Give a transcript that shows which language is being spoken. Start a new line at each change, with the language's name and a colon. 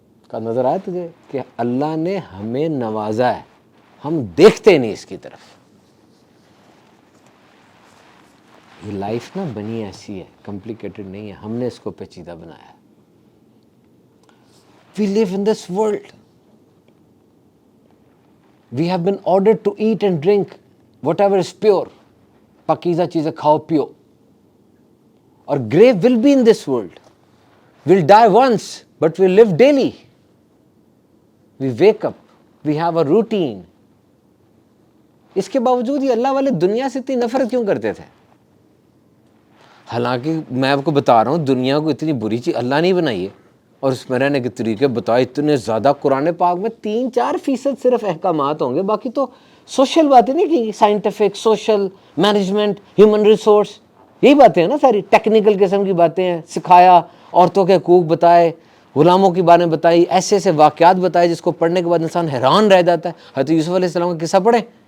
Urdu: کہا نظر آیا تجھے کہ اللہ نے ہمیں نوازا ہے، ہم دیکھتے نہیں اس کی طرف۔ یہ لائف نا بنی ایسی ہے، کمپلیکیٹڈ نہیں ہے، ہم نے اس کو پیچیدہ بنایا ہے۔
English: We live in this world. We have been ordered to eat and drink whatever is pure.
Urdu: پاکیزہ چیزیں کھاؤ پیو، اور
English: grave will be in this world. We'll die once, but we'll live daily. We wake up, we have a routine.
Urdu: اس کے باوجود یہ اللہ والے دنیا سے اتنی نفرت کیوں کرتے تھے؟ حالانکہ میں آپ کو بتا رہا ہوں دنیا کو اتنی بری چیز اللہ نہیں بنائی ہے، اور اس میں رہنے کے طریقے بتائے اتنے زیادہ۔ قرآن پاک میں 3-4% صرف احکامات ہوں گے، باقی تو سوشل باتیں نہیں کی، scientific, social, management, human resource, یہی باتیں ہیں نا ساری، ٹیکنیکل قسم کی باتیں ہیں۔ سکھایا، عورتوں کے حقوق بتائے، غلاموں کی باتیں بتائی، ایسے ایسے واقعات بتائے جس کو پڑھنے کے بعد انسان حیران رہ جاتا ہے۔ حضرت یوسف علیہ السلام کا قصہ پڑھیں،